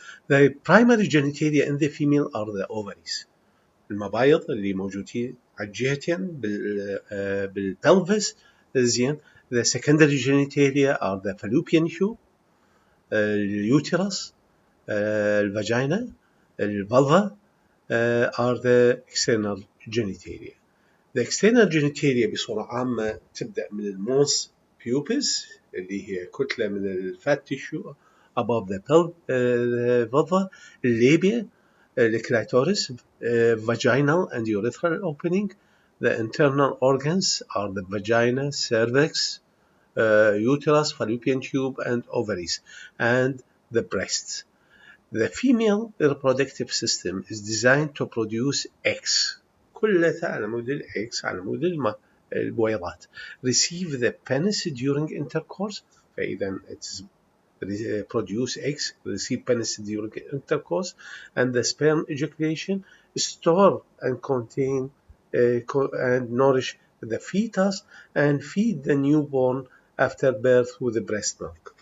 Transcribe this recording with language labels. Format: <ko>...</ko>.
<en>The primary genitalia in the female are the ovaries.</en> <ar>المبايض اللي موجودين على الجهتين بالبلفس زين.</ar> <en>The secondary genitalia are the fallopian tube, اليوتيرس, الفاجينا, الفالفا are the external genitalia. The external genitalia</en> <ar>بصورة عامة تبدأ من المونس بيوبس اللي هي كتلة من الفات تيشو</ar> <en>above the vulva,</en> <ar>الليبيا, الكليتورس,</ar> <en>vaginal and urethral opening. The internal organs are the vagina, cervix, uterus, fallopian tube, and ovaries, and the breasts. The female reproductive system is designed to produce eggs.</en> <ar>كلها على مود الإكس على مود البويضات.</ar> <en>Receive the penis during intercourse.</en> <ar>فإذا</ar> <en>it's produce eggs, receive penis during intercourse, and the sperm ejaculation store and contain and nourish the fetus and feed the newborn after birth with the breast milk.</en>